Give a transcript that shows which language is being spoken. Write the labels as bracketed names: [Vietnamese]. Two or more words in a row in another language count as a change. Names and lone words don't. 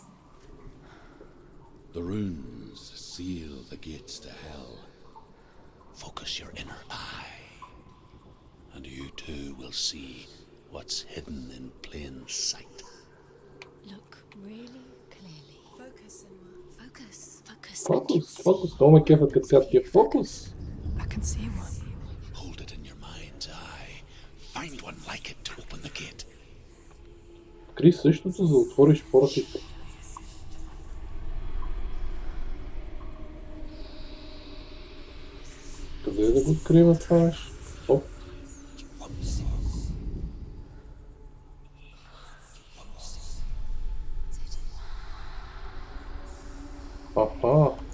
[English] The runes seal the gates to hell. Focus your inner eye, and you too will see what's hidden in plain sight. Look really clearly. Focus, Senua. Focus. Focus. [Bulgarian] Фокус. Много ме кефа като казват тия фокус. [English] I can see one. Hold it in your mind's eye. Find one like it to open the gate. [Bulgarian] Откри същото, за да отвориш портите. Къде е да го открием това нещо? Оп. Аха.